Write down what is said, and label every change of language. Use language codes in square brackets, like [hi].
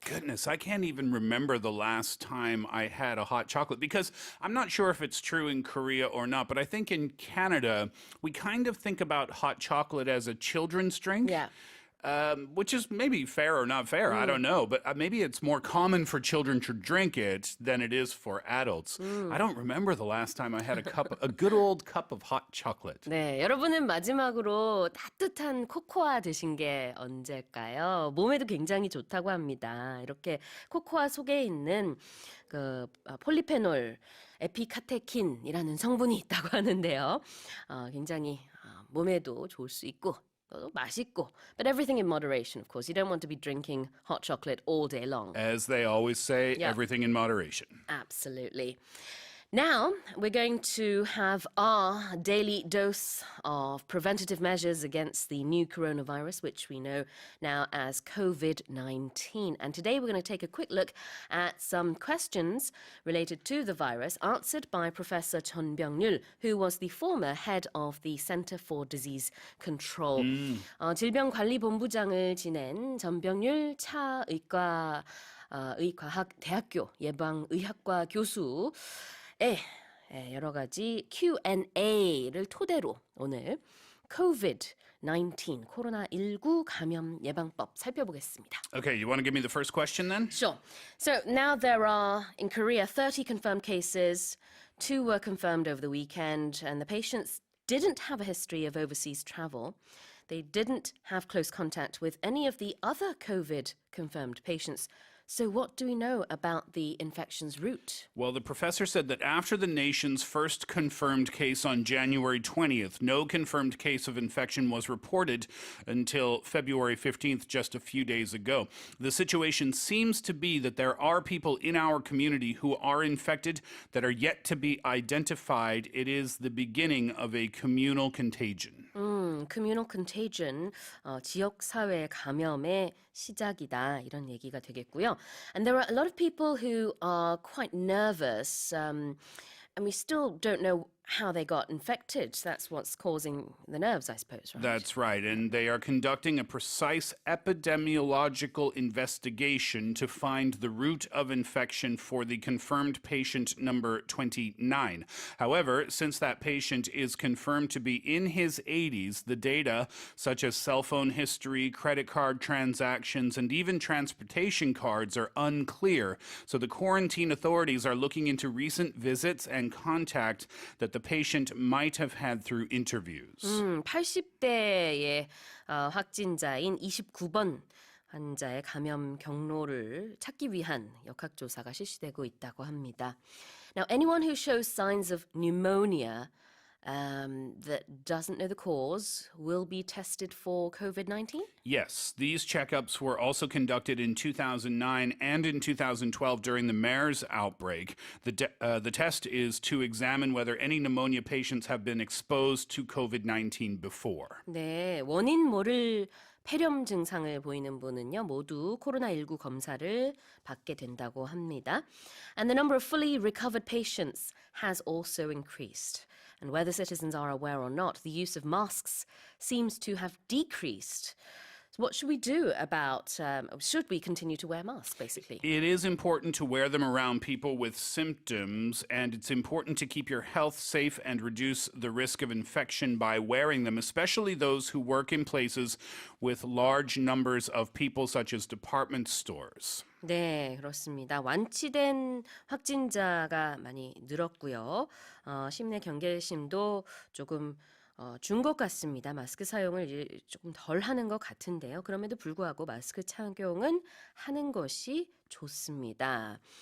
[en] Goodness, I can't even remember the last time I had a hot chocolate because I'm not sure if it's true in Korea or not, but I think in Canada, we kind of think about hot chocolate as a children's drink. Yeah. which is maybe fair or not fair. I don't know. But maybe it's more common for children to drink it than it is for adults. I don't remember the last time I had a good old cup of hot chocolate. [ko] 네, 여러분은 마지막으로 따뜻한 코코아 드신 게 언제일까요? 몸에도 굉장히 좋다고 합니다. 이렇게 코코아 속에 있는 그 폴리페놀 에피카테킨이라는 성분이 있다고 하는데요. 굉장히 몸에도 좋을 수 있고 또 맛있고. [en] But everything in moderation, of course. You don't want to be drinking hot chocolate all day long. As they always say, Yeah. everything in moderation. Absolutely. Now, we're going to have our daily dose of preventative measures against the new coronavirus, which we know now as COVID-19. And today we're going to take a quick look at some questions related to the virus answered by Professor Chun Byung-yul, who was the former head of the Center for Disease Control. [ko] 질병관리본부장을 지낸 전병률 의과학 대학교 예방의학과 교수 여러 가지 Q&A를 토대로 오늘 COVID-19, 코로나19 감염 예방법 살펴보겠습니다. [en] Okay, you want to give me the first question then? Sure. So now there are, in Korea, 30 confirmed cases. 2 were confirmed over the weekend, and the patients didn't have a history of overseas travel. They didn't have close contact with any of the other COVID-confirmed patients. So what do we know about the infection's route? Well, the professor said that after the nation's first confirmed case on January 20th, no confirmed case of infection was reported until February 15th, just a few days ago. The situation seems to be that there are people in our community who are infected that are yet to be identified. It is the beginning of a communal contagion. communal contagion, [ko] 지역사회 감염의 시작이다 이런 얘기가 되겠고요. [en] And there are a lot of people who are quite nervous, and we still don't know how they got infected. That's what's causing the nerves, I suppose, right? That's right. And they are conducting a precise epidemiological investigation to find the route of infection for the confirmed patient number 29. However, since that patient is confirmed to be in his 80s, the data, such as cell phone history, credit card transactions, and even transportation cards, are unclear. So the quarantine authorities are looking into recent visits and contact that the patient might have had through interviews. [ko] 80대의 확진자인 29번 환자의 감염 경로를 찾기 위한 역학조사가 실시되고 있다고 합니다. [en] Now, anyone who shows signs of pneumonia that doesn't know the cause will be tested for COVID-19? Yes, these checkups were also conducted in 2009 and in 2012 during the MERS outbreak. The test is to examine whether any pneumonia patients have been exposed to COVID-19 before. [ko] 네, 원인 모를 폐렴 증상을 보이는 분은요, 모두 코로나19 검사를 받게 된다고 합니다. [en] And the number of fully recovered patients has also increased. And whether citizens are aware or not, the use of masks seems to have decreased. So what should we do about, should we continue to wear masks, basically? It is important to wear them around people with symptoms, and it's important to keep your health safe and reduce the risk of infection by wearing them, especially those who work in places with large numbers of people, such as department stores. [ko] 네, 그렇습니다. 완치된 확진자가 많이 늘었고요. 심내 경계심도 조금 준 것 같습니다. 마스크 사용을 이제 조금 덜 하는 것 같은데요. 그럼에도 불구하고 마스크 착용은 하는 것이 좋습니다.